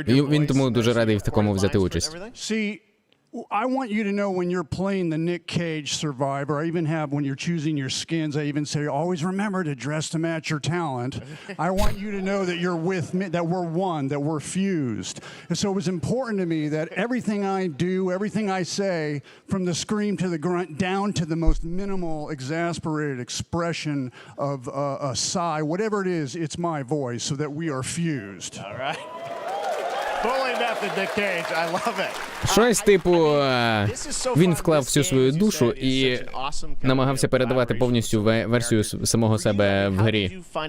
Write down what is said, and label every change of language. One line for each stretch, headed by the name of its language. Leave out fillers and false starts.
Ukrainian: він тому дуже радий в такому взяти участь.
English: See, I want you to know when you're playing the Nick Cage survivor, I even have, when you're choosing your skins, I even say, always remember to dress to match your talent. I want you to know that you're with me, that we're one, that we're fused. And so it was important to me that everything I do, everything I say, from the scream to the grunt, down to the most minimal, exasperated expression of a sigh, whatever it is, it's my voice, so that we are fused. All right. Bully method, Nick Cage. I love it.
Ukrainian: Щось типу, він вклав всю свою душу і намагався передавати повністю версію самого себе в грі.